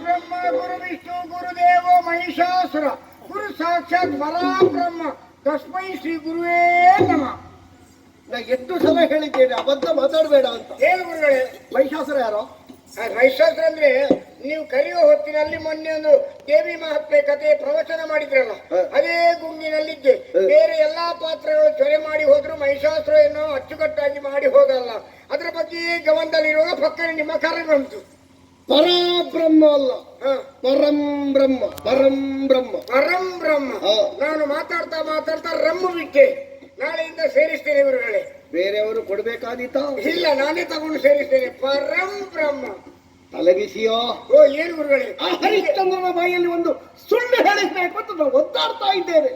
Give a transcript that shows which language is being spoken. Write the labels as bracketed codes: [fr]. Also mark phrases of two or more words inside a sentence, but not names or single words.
[sa] ಬ್ರಹ್ಮ ಗುರು ವಿಷ್ಣು ಗುರುದೇವೋ ಮಹಿಷಾಸುರ ಗುರು ಸಾಕ್ಷಾತ್ ಪರಬ್ರಹ್ಮ ತಸ್ಮೈ ಶ್ರೀ ಗುರುವೇ ನಮಃ. [kn] ನಾ ಎಷ್ಟು ಸಲ ಹೇಳಿದ್ದೇನೆ ಅಬದ್ಧ ಮಾತಾಡಬೇಡ ಅಂತ. ಏನು ಗುರುಗಳೇ? ಮಹಿಷಾಸುರ ಯಾರೋ? ಮಹಿಷಾಸುರ ಅಂದ್ರೆ ನೀವು ಕರೆಯುವ ಹೊತ್ತಿನಲ್ಲಿ ಮೊನ್ನೆ ಒಂದು ದೇವಿ ಮಹಾತ್ಮೆ ಕಥೆ ಪ್ರವಚನ ಮಾಡಿದ್ರಲ್ಲ, ಅದೇ ಗುಂಗಿನಲ್ಲಿದ್ದೆ. ಬೇರೆ ಎಲ್ಲಾ ಪಾತ್ರಗಳು ಚೊರೆ ಮಾಡಿ ಹೋದ್ರು ಮಹಿಷಾಸುರ ಏನೋ ಅಚ್ಚುಕಟ್ಟಾಗಿ ಮಾಡಿ ಹೋಗಲ್ಲ. ಅದರ ಬಗ್ಗೆ ಗಮನದಲ್ಲಿರುವಾಗ ಪಕ್ಕನೆ ನಿಮ್ಮ ಕರೆ ಬಂತು. ಪರಬ್ರಹ್ಮ ಅಲ್ಲ, [sa] ಪರಂ ಬ್ರಹ್ಮ. ಪರಂ ಬ್ರಹ್ಮ, ಪರಂ ಬ್ರಹ್ಮ. [kn] ನಾನು ಮಾತಾಡ್ತಾ ರಮ್ಮ ಬಿಟ್ಟೆ. ನಾಳೆಯಿಂದ ಸೇರಿಸ್ತೇನೆ ಗುರುಗಳೇ. ಬೇರೆಯವರು ಕೊಡ್ಬೇಕಾದೀತ? ಇಲ್ಲ, ನಾನೇ ತಗೊಂಡು ಸೇರಿಸ್ತೇನೆ. [sa] ಪರಂ ಬ್ರಹ್ಮ. [kn] ತಲೆಬಿಸಿಯೋ? ಓ, ಏನು ಗುರುಗಳೇ? ಹರಿಶ್ಚಂದ್ರನ ಬಾಯಲ್ಲಿ ಒಂದು ಸುಳ್ಳು ಹೇಳಿಸ್ಬೇಕು ಅಂತ ನಾವು ಒದ್ದಾಡ್ತಾ ಇದ್ದೇವೆ.